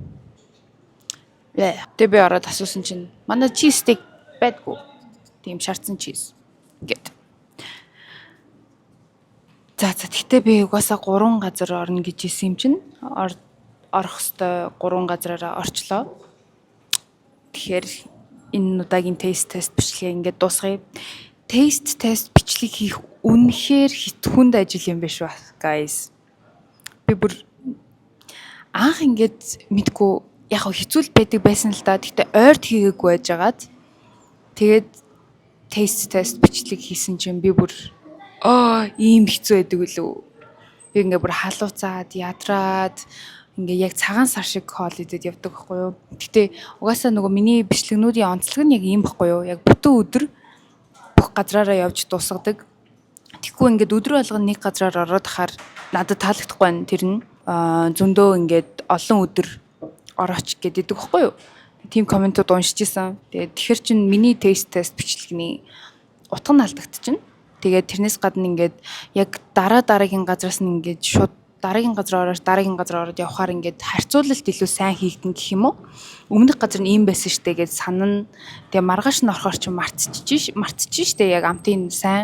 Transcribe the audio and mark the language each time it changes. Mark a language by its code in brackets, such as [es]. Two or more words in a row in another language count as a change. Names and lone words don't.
[mn] Тэ би ороод асуусан чинь манай [en] cheese stick [mn] байдаггүй. Тийм шаардсан cheese гэд. За тэгтээ би угаасаа 3 газар орно гэж хэлсэн юм чинь орох хөстэй 3 газараараа орчлоо. Тэгэхээр энэ удаагийн [en] taste test [mn] бичлэгээ ингээд дуусгая. [en] Taste test [mn] бичлэг хийх үнэхээр хитгүнд ажил юм биш ба guys. Би бүр анх ингээд мэдгүй яг хэцүү байдаг байсан л да. Гэхдээ ойрт хийгээгүй байжгаад тэгээд [en] taste test [mn] бичлэг хийсэн чинь би бүр ийм хэцүү байдаг үлээ. Би ингээд бүр халууцаад ядраад ингээ яг цагаан сар шиг хоол идэд явдаг байхгүй юу. Гэтэ угаасаа нөгөө миний бичлэгнүүдийн онцлог нь яг ийм байхгүй юу. Яг бүтэн өдөр бүх газраараа явж дуусгадаг. Тэгэхгүй ингээд өдөр болгон нэг газраар ороод хахаар надад таалагдахгүй байна. Тэр нь зөндөө ингээд олон өдөр орооч гэдэг байхгүй юу. Тим комментууд уншиж исэн. Тэгээд тэгэхэр чин миний [en] taste test [mn] бичлэгний утга нь алдагдчихна. Тэгээд тэрнээс гадна ингээд яг дараагийн газраас нь ингээд шууд дараагийн газар ороод явхаар ингээд харьцуулалт илүү сайн хийгдэн гэх юм уу. Өмнөх газар нь ийм байсан штэ гэж санана. Тэгээ маргааш нь орохоор ч мартчих штэ яг амтын сайн.